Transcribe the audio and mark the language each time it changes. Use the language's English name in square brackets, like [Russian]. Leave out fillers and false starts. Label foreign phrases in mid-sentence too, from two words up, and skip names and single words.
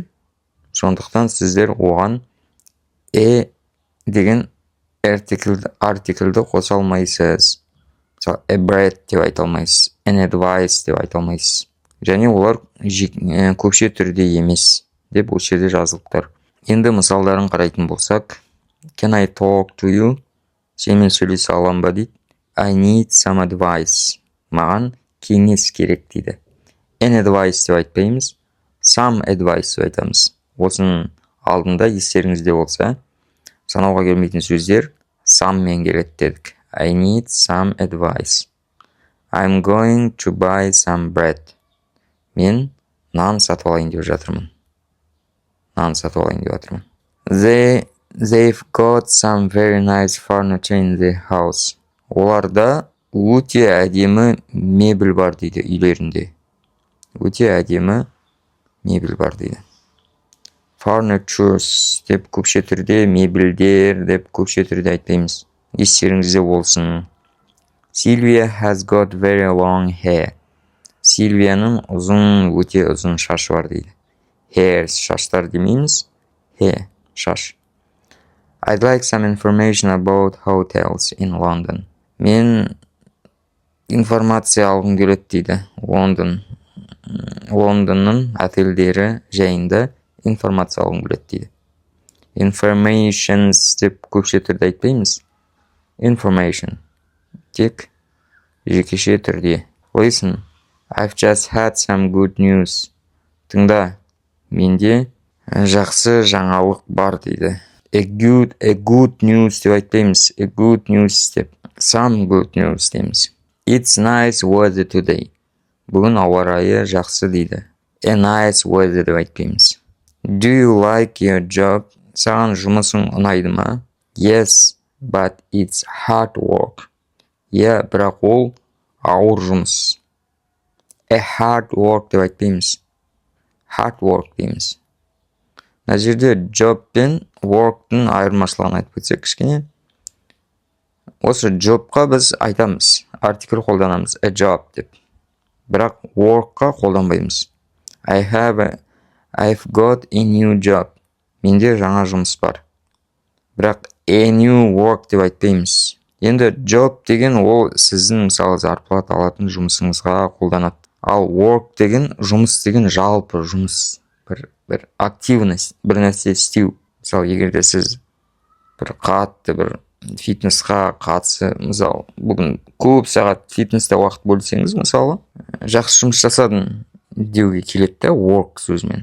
[Kazakh] Сондықтан сіздер оған деген артиклді қоса алмайсыз. [English] A bread [Kazakh] деп айта алмайсыз. [English] An advice [Kazakh] деп айта алмайсыз. Және олар көпше түрде емес деп осы жерде жазылыптыр. Енді мысалдарын қарайтын болсақ, [English] Can I talk to you? [Kazakh] Сенімен сөйлесе аламын ба дейді. [English] I need some advice. [Kazakh] Маған кеңес керек дейді. [English] An advice [Kazakh] деп айтпаймыз. [English] Some advice [Kazakh] деп айтамыз. Осының алдында естеріңізде болса, санауға келмейтін сөздер some мен келеді дедік. [English] I need some advice. I'm going to buy some bread. [Kazakh] Мен нан сатып алайын деп жатырмын. [English] They've got some very nice furniture in their house. [Kazakh] Оларда өте әдемі мебель бар дейді үйлерінде. Өте әдемі мебель бар дейді. Furnitures деп көпше түрде, мебельдер деп көпше түрде айтпаймыз. Естеріңізде болсын. [English] Sylvia has got very long hair. [Kazakh] Сильвияның өте ұзын шашы бар дейді. Hair, шаштар демейміз. Hair, шаш. [English] I'd like some information about hotels in London. [Kazakh] Мен информация алғым келеді дейді. Лондонның отельдері жайында информация алғым келеді дейді. Informations деп көпше түрде айтпаймыз. Information. Тек жекеше түрде. [English] Listen, I've just had some good news. [Kazakh] Тыңда, менде жақсы жаңалық бар дейді. [English] A good news [Kazakh] деп айтпаймыз. [English] A good news деп. Some good news дейміз. It's nice weather today. [Kazakh] Бүгін ауа райы жақсы дейді. [English] A nice weather [Kazakh] деп айтпаймыз. [English] Do you like your job? [Kazakh] Саған жұмысың ұнайды ма? [English] Yes, but it's hard work. [Kazakh] Бірақ ол ауыр жұмыс. [English] A hard work [Kazakh] деп айтпаймыз. [English] Hard work дейміз. [Kazakh] Мына жерде job пен work'тың айырмашылығын айтып кетсек кішкене. Осы jobқа біз айтамыз, артикль қолданамыз, [English] a job деп. [Kazakh] Бірақ work'қа қолданбаймыз. [English] I've got a new job. [Kazakh] Менде жаңа жұмыс бар. Бірақ [English] a new work [Kazakh] деп айтпаймыз. Енді job деген ол сіздің мысалы зарплата алатын жұмысыңызға қолданады. Ал work деген жұмыс деген жалпы жұмыс. Бір активность, бір нәрсе істеу. Мысалы, егерде сіз бір қатты бір фитнесқа қатысы, мысалы, бүгін көп сағат фитнесте уақыт бөлсеңіз, мысалы, жақсы жұмыс жасадың деуге келеді, work сөзімен.